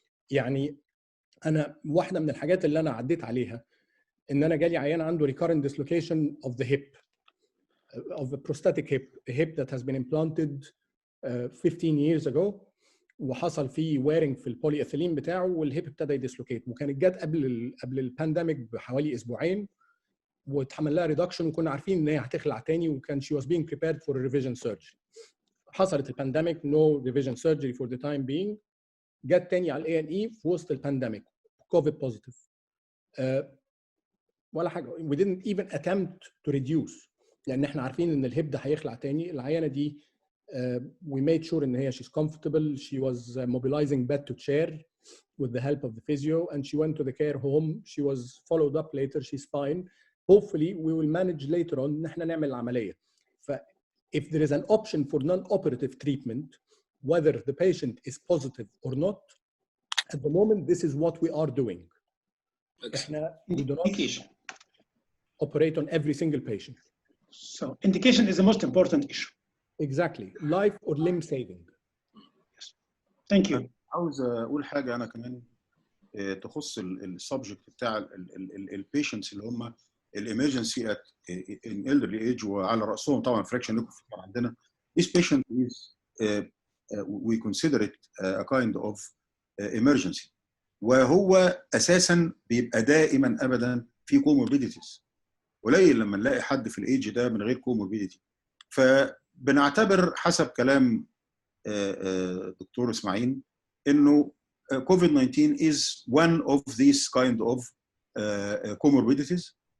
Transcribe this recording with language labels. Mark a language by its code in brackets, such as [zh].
[ar] يعني انا واحده من الحاجات اللي انا عديت عليها ان انا جالي عيان عنده [en] recurrent dislocation of the hip of the prosthetic hip, a hip that has been implanted 15 years ago [ar] وحصل فيه wearing في البوليإثيلين بتاعه والهيب ابتدى يديسلوكيت، وكانت جت قبل البانديميك بحوالي اسبوعين واتعمل لها ريدكشن وكنا عارفين ان هي هتخلع تاني وكان [en] she was being prepared for a revision surgery. [ar] حصلت البانديميك [en] no revision surgery for the time being. [ar] جت تاني على الاي ان اي في وسط البانديميك كوفيد بوزيتيف ولا حاجه. [en] we didn't even attempt to reduce [ar] لان احنا عارفين ان الهيب ده هيخلع تاني. العيانه دي [en] we made sure [ar] ان هي [en] she's comfortable. She was mobilizing bed to chair with the help of the physio and she went to the care home. She was followed up later. She's fine. Hopefully we will manage later on [ar] ان احنا نعمل العمليه. [en] ف if there is an option for non-operative treatment whether the patient is positive or not at the moment this is what we are doing. احنا we do not operate on every single patient. So indication is the most important issue. Exactly. Life or limb saving. Yes. Thank you. [ar] عاوز اقول حاجه انا كمان تخص السبجكت بتاع البيشنتس اللي هم الامرجنسي ات ان elderly age وعلى راسهم طبعا فراكشن نيك عندنا. [en] This patient is we consider it a kind of emergency [ar] وهو اساسا بيبقى دائما ابدا في [en] comorbidities. [ar] قليل لما نلاقي حد في الايدج ده من غير comorbidity. فبنعتبر حسب كلام دكتور اسماعيل انه [en] COVID-19 is one of these kind of comorbidities.